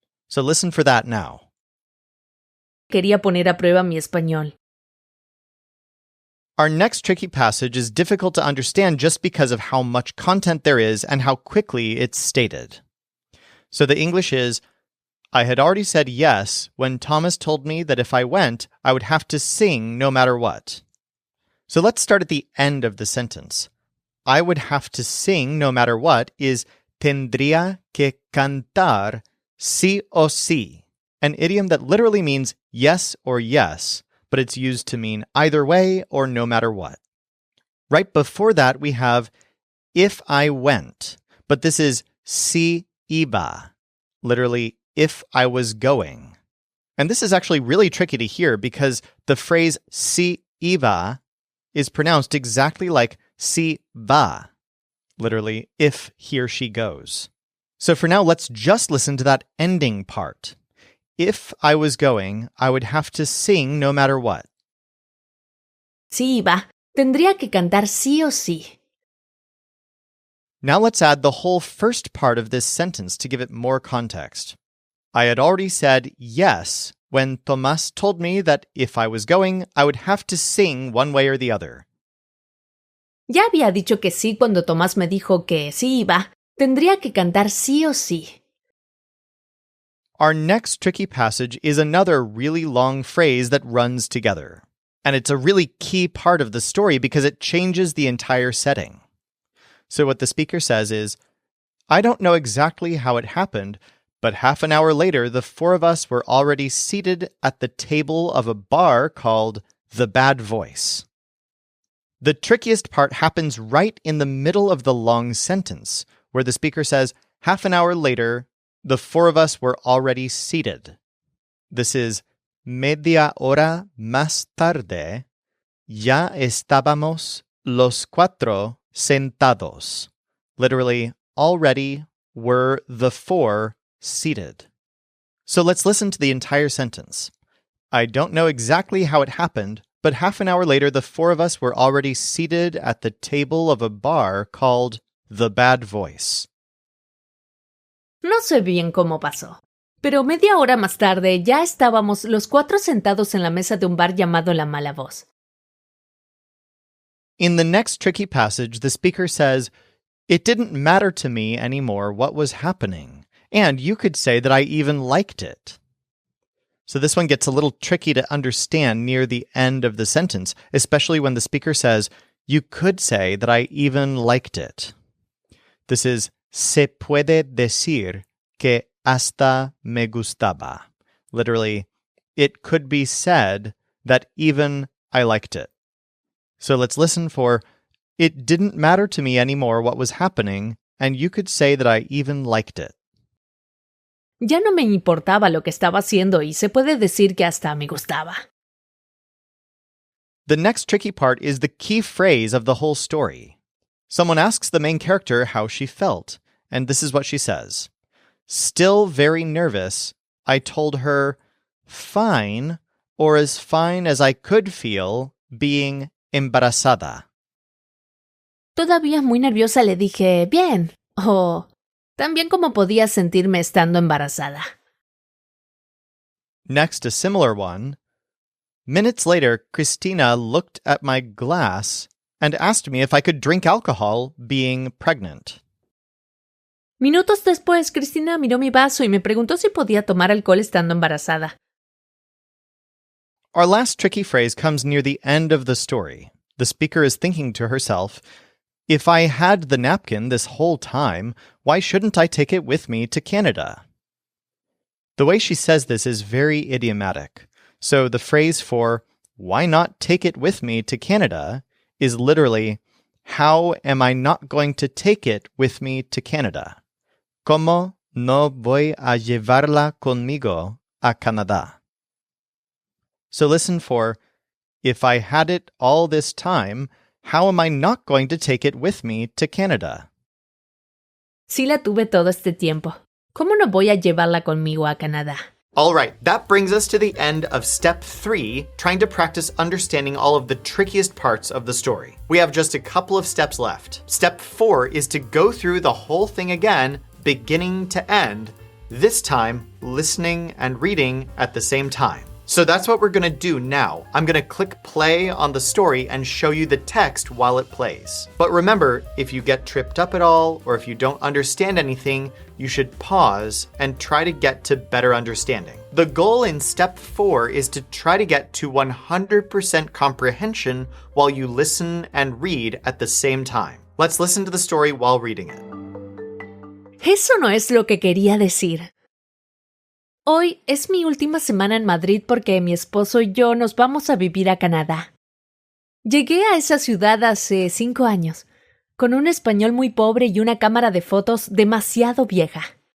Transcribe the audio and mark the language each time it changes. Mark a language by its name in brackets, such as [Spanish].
[English] So listen for that now. [Spanish] Quería poner a prueba mi español. [English] Our next tricky passage is difficult to understand just because of how much content there is and how quickly it's stated. So the English is, I had already said yes when Thomas told me that if I went, I would have to sing no matter what. So let's start at the end of the sentence. I would have to sing no matter what is [Spanish] tendría que cantar sí o sí, [English] an idiom that literally means yes or yes, but it's used to mean either way or no matter what. Right before that, we have if I went, but this is [Spanish] si iba, [English] literally if I was going. And this is actually really tricky to hear because the phrase [Spanish] si iba [English] is pronounced exactly like [Spanish] si va, [English] literally if he or she goes. So for now, let's just listen to that ending part. If I was going, I would have to sing no matter what. [Spanish] Si iba, tendría que cantar sí o sí. [English] Now let's add the whole first part of this sentence to give it more context. I had already said yes when Tomás told me that if I was going, I would have to sing one way or the other. [Spanish] Ya había dicho que sí cuando Tomás me dijo que si iba, tendría que cantar sí o sí. [English] Our next tricky passage is another really long phrase that runs together. And it's a really key part of the story because it changes the entire setting. So what the speaker says is, I don't know exactly how it happened, but half an hour later, the four of us were already seated at the table of a bar called The Bad Voice. The trickiest part happens right in the middle of the long sentence, where the speaker says, half an hour later, the four of us were already seated. This is [Spanish] media hora más tarde, ya estábamos los cuatro sentados. [English] Literally, already were the four seated. So let's listen to the entire sentence. I don't know exactly how it happened, but half an hour later, the four of us were already seated at the table of a bar called The Bad Voice. [Spanish] No sé bien cómo pasó, pero media hora más tarde ya estábamos los cuatro sentados en la mesa de un bar llamado La Mala Voz. [English] In the next tricky passage, the speaker says, it didn't matter to me anymore what was happening, and you could say that I even liked it. So this one gets a little tricky to understand near the end of the sentence, especially when the speaker says, you could say that I even liked it. This is, [Spanish] se puede decir que hasta me gustaba. [English] Literally, it could be said that even I liked it. So let's listen for, it didn't matter to me anymore what was happening, and you could say that I even liked it. [Spanish] Ya no me importaba lo que estaba haciendo y se puede decir que hasta me gustaba. [English] The next tricky part is the key phrase of the whole story. Someone asks the main character how she felt, and this is what she says. Still very nervous, I told her, fine, or as fine as I could feel being embarazada. [Spanish] Todavía muy nerviosa le dije, bien, o tan bien como podía sentirme estando embarazada. [English] Next, a similar one. Minutes later, Christina looked at my glass and asked me if I could drink alcohol being pregnant. [Spanish] Minutos después, Cristina miró mi vaso y me preguntó si podía tomar alcohol estando embarazada. [English] Our last tricky phrase comes near the end of the story. The speaker is thinking to herself, if I had the napkin this whole time, why shouldn't I take it with me to Canada? The way she says this is very idiomatic. So the phrase for, why not take it with me to Canada, is literally, how am I not going to take it with me to Canada? [Spanish] ¿Cómo no voy a llevarla conmigo a Canadá? [English] So listen for, if I had it all this time, how am I not going to take it with me to Canada? [Spanish] Sí la tuve todo este tiempo. ¿Cómo no voy a llevarla conmigo a Canadá? [English] All right, that brings us to the end of step 3, trying to practice understanding all of the trickiest parts of the story. We have just a couple of steps left. Step 4 is to go through the whole thing again, beginning to end, this time listening and reading at the same time. So that's what we're going to do now. I'm going to click play on the story and show you the text while it plays. But remember, if you get tripped up at all, or if you don't understand anything, you should pause and try to get to better understanding. The goal in step 4 is to try to get to 100% comprehension while you listen and read at the same time. Let's listen to the story while reading it. [Spanish] Eso no es lo que quería decir. Hoy es mi última semana en Madrid porque mi esposo y yo nos vamos a vivir a Canadá. Llegué a esa ciudad hace 5 años, con un español muy pobre y una cámara de fotos demasiado vieja.